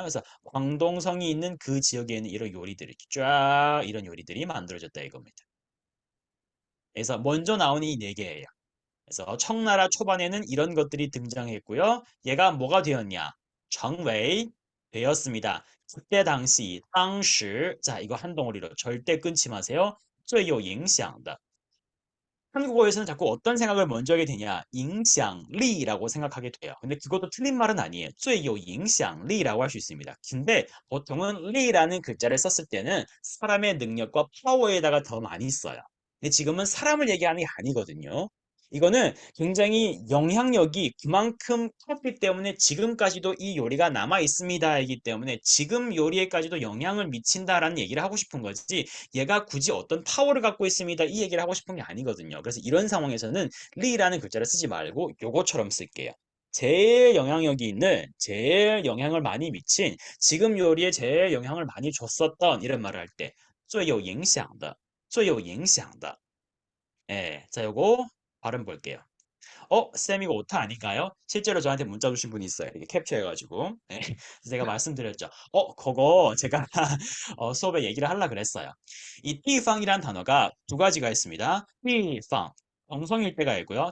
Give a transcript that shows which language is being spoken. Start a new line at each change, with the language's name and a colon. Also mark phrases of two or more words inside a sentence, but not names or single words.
Korean: 그래서 광동성이 있는 그 지역에 있는 이런 요리들이 쫙 이런 요리들이 만들어졌다 이겁니다. 그래서 먼저 나오는 이 네 개예요. 그래서 청나라 초반에는 이런 것들이 등장했고요. 얘가 뭐가 되었냐? 정웨이 되었습니다. 그때 당시,
Chinese: 当时,
Korean: 자 이거 한 덩어리로 절대 끊지 마세요.
Chinese: 最有影响的
Korean: 한국어에서는 자꾸 어떤 생각을 먼저 하게 되냐? 影响力라고 생각하게 돼요. 근데 그것도 틀린 말은 아니에요.
Chinese: 最有影响力
Korean: 라고 할 수 있습니다. 근데 보통은 리라는 글자를 썼을 때는 사람의 능력과 파워에다가 더 많이 써요. 근데 지금은 사람을 얘기하는 게 아니거든요. 이거는 굉장히 영향력이 그만큼 컸기 때문에 지금까지도 이 요리가 남아 있습니다이기 때문에 지금 요리에까지도 영향을 미친다라는 얘기를 하고 싶은 거지 얘가 굳이 어떤 파워를 갖고 있습니다. 이 얘기를 하고 싶은 게 아니거든요. 그래서 이런 상황에서는 리라는 글자를 쓰지 말고 요거처럼 쓸게요. 제일 영향력이 있는, 제일 영향을 많이 미친, 지금 요리에 제일 영향을 많이 줬었던 이런 말을 할 때,
Chinese: 最有影响的,最有影响的.
Korean: 예, 자, 요거 발음 볼게요. 쌤 이거 오타 아닌가요? 실제로 저한테 문자 주신 분이 있어요. 이렇게 캡처해가지고. 네. 그래서 제가 말씀드렸죠. 그거 제가 수업에 얘기를 하려고 그랬어요. 이 띠팡이란 단어가 두 가지가 있습니다. 띠팡, 정성일 때가 있고요.